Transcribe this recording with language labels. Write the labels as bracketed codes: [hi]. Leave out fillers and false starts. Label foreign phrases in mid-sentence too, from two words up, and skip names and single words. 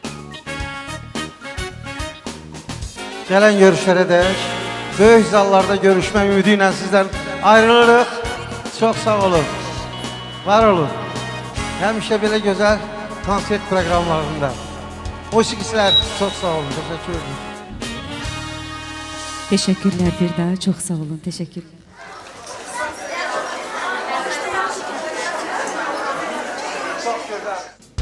[az] Gələn görüşlərə dək. Böyük zallarda görüşmə ümidi ilə sizdən ayrılırıq. Çox sağ olun. Var olun. Həmişə belə gözəl konsert proqramlarında. Musiqiçilər çox sağ olun. [tr] Təşəkkür ederim. Teşekkürler bir daha. Çok sağ olun. Teşekkür. [az] Çox gözəl.